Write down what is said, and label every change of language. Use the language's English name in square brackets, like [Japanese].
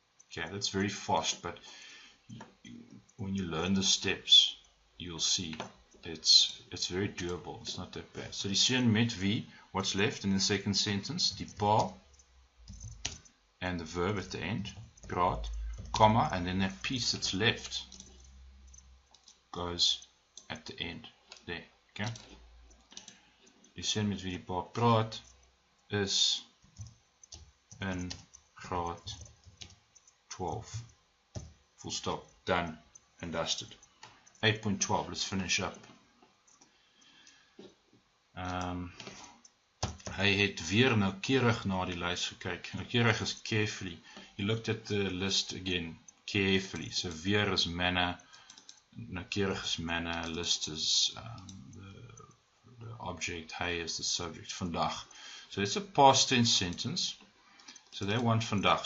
[English] Okay, that's very fast, but when you learn the steps, you'll see it's very doable. It's not that bad. So die seun met wie, what's left in the second sentence? Die pa, and the verb at the end, praat, comma, and then that piece that's left goes at the end there. Okay? [Afrikaans] Die seun met wie die pa praat is in graad 12. [English] Full stop. Done and dusted. 8.12. Let's finish up. [Afrikaans] Hy het weer noukeurig na die lys gekyk. [English] Noukeurig is carefully. He looked at the list again carefully. So weer is manner, noukeurig is manner, list is the object, hy is the subject, vandag. So it's a past tense sentence. So they want vandag.